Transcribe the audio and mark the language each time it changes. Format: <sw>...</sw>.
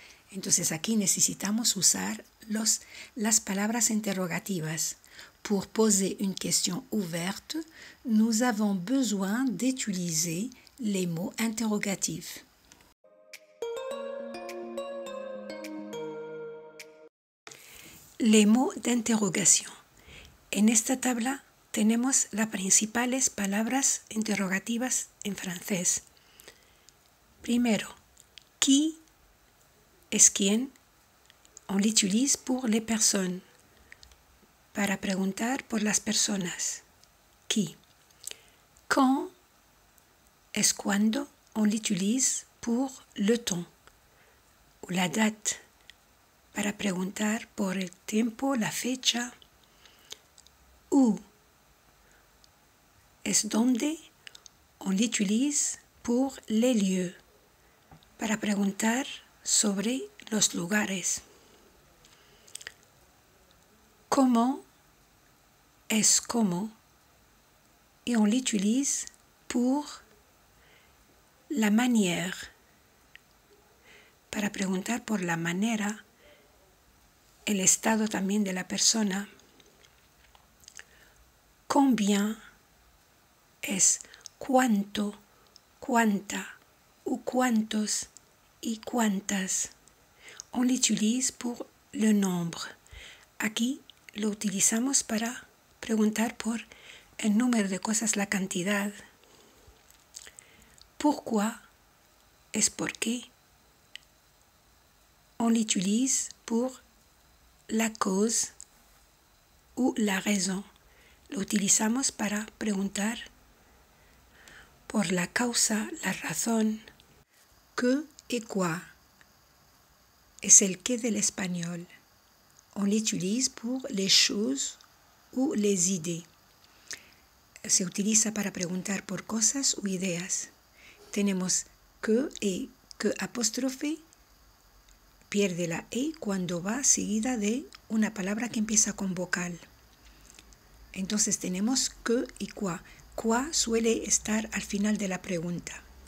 <es>Entonces aquí necesitamos usar las palabras interrogativas.</es> <fr>Pour poser une question ouverte, nous avons besoin d'utiliser les mots interrogatifs. Les mots d'interrogation.</fr> <es>En esta tabla tenemos las principales palabras interrogativas en francés. Primero, qui es quién.</es> <fr>On l'utilise pour les personnes.</fr> <es>Para preguntar por las personas. Qui. Quand es cuando.</es> <fr>On l'utilise pour le temps ou la date.</fr> <es>Para preguntar por el tiempo, la fecha. Où es donde.</es> <fr>On l'utilise pour les lieux.</fr> <es>Para preguntar sobre los lugares. Comment es cómo.</es> <fr>Et on l'utilise pour la manière.</fr> <es>Para preguntar por la manera, el estado también de la persona. Combien es cuánto, cuánta ou cuántos y cuántas.</es> <fr>On l'utilise pour le nombre.</fr> <es>Aquí lo utilizamos para preguntar por el número de cosas, la cantidad. Pourquoi es por qué.</es> <fr>On l'utilise pour la cause ou la raison.</fr> <es>Lo utilizamos para preguntar por la causa, la razón. Que et quoi es el qué del español.</es> <fr>On l'utilise pour les choses ou les idées.</fr> <es>Se utiliza para preguntar por cosas o ideas. Tenemos que y que apóstrofe pierde la e cuando va seguida de una palabra que empieza con vocal. Entonces tenemos que y quoi. Quoi suele estar al final de la pregunta.</es>